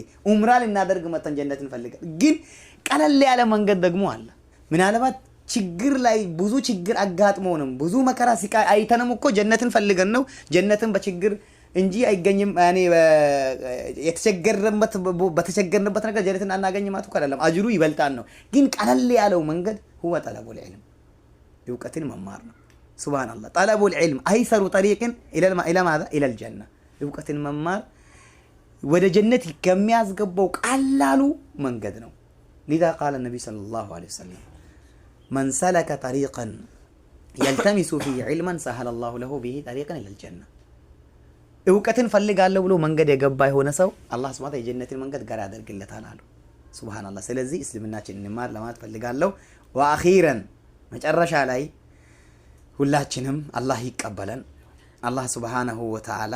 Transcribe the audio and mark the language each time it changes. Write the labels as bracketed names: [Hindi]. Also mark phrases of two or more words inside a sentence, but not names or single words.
[Amharic] ዑምራ ልናደርግ መተን ጀነትን ፈልገን፣ ግን ቀለል ያለ መንገድ ደግሞ አለ። ምናልባት ችግር ላይ ብዙ ችግር አጋጥመውንም ብዙ መከራ ሲቃይ አይተንም እኮ ጀነትን ፈልገን ነው። ጀነትን በችግር እንጂ አይገኝም። ያኔ በተቸገርንበት ነገር ጀነትን አናገኝም ማለት እኮ አይደለም። አጅሩ ይበልጣል ነው። ግን ቀለል ያለው መንገድ [Arabic] هو طلب العلم [Amharic] እውቀትን መማር ነው። ሱብሃንአላህ [Arabic] طلب العلم ايسر طريق الى ماذا الى الجنه። [Amharic] እውቀትን መማር ወደ ጀነት ከሚያስገባው ቀላሉ መንገድ ነው። لذا [Arabic] قال النبي صلى الله عليه وسلم من سلك طريقا يلتمس فيه علما سهل الله له به طريقا الى الجنه። [Amharic] እውቀትን ፈልጋለሁ ብሎ መንገድ የገባ የሆነ ሰው አላህ [Arabic] سبحانه تعالى [Amharic] የጀነትን መንገድ ጋር ያደርግለታል አሉ። ሱብሃንአላህ። ስለዚህ እስልምናችን እንማር ለማለት ፈልጋለሁ። ወአኺረን መጨረሻ ላይ ሁላችንም አላህ ይቀበለን። አላህ [Arabic] سبحانه وتعالى